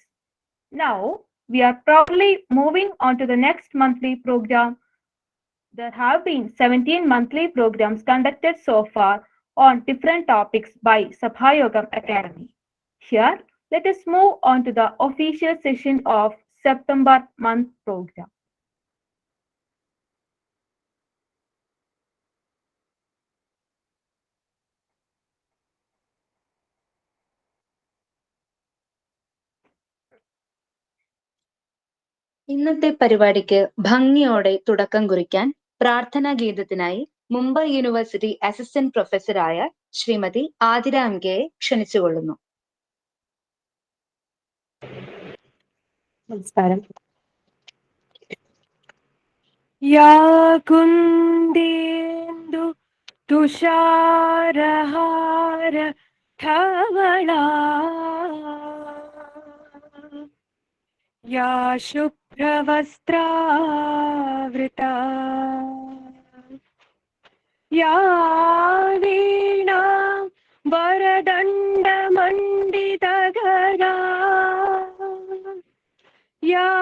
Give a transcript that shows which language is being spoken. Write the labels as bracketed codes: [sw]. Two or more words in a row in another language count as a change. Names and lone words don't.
[en] Now, we are proudly moving on to the next monthly program. There have been 17 monthly programs conducted so far on different topics by Sabhayogam Academy. Here, let us move on to the official session of September month program. [ml] ഇന്നത്തെ പരിപാടിക്ക് ഭംഗിയോടെ തുടക്കം കുറിക്കാൻ പ്രാർത്ഥനാ ഗീതത്തിനായി മുംബൈ [en] university assistant [ml] പ്രൊഫസറായ ശ്രീമതി ആതിര എം കെയെ ക്ഷണിച്ചുകൊള്ളുന്നു. നമസ്കാരം. [sa] യാ കുന്ദേന്ദു തുഷാരഹാര ധവളാ या शुभ्रवस्त्रावृता या वीणा वरदण्डमण्डितगरा या